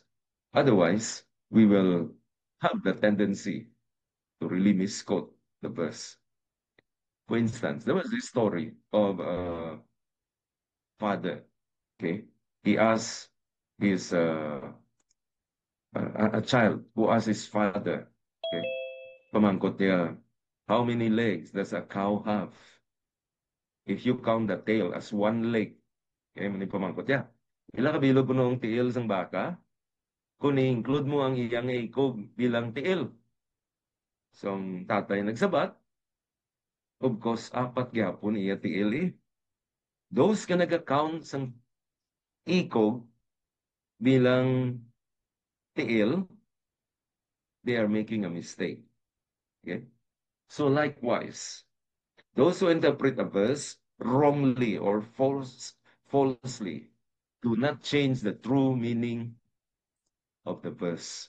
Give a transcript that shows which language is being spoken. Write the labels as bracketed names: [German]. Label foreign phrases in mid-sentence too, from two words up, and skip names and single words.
[English] Otherwise, we will have the tendency to really misquote the verse. For instance, there was this story of a father. Okay, he asked his a child who asked his father. [Hiligaynon] Okay, pamangkot niya, [English] how many legs does a cow have? If you count the tail as one leg, [Hiligaynon] okay, mani pamangkot niya. Ila kabilog po noong tiil sang baka, kung i-include mo ang iyang ikog bilang tiil. So, ang tatay nagsabat, [English] of course, [Hiligaynon] apat gyapon iya tiil eh. Those ka nag-account sang ikog bilang tiil, [English] they are making a mistake. Okay? So likewise, those who interpret a verse wrongly or falsely do not change the true meaning of the verse.